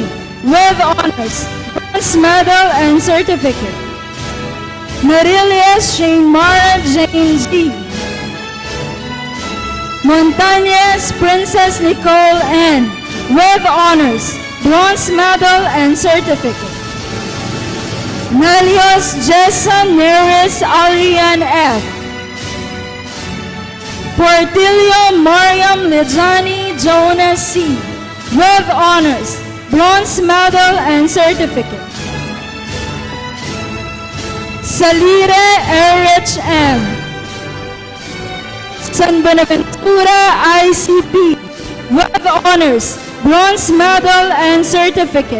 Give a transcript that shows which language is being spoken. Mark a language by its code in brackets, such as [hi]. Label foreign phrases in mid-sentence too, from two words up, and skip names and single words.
[en] With honors, bronze medal and certificate. Marilias Shane Mara Jane G. Montañez Princess Nicole N. With honors, bronze medal and certificate. Nelios Jason Neris Arian F. Portillo Mariam Lejani Jonas C. With honors, bronze medal and certificate. Salire Erich M. San Buenaventura ICP. With honors, bronze medal and certificate.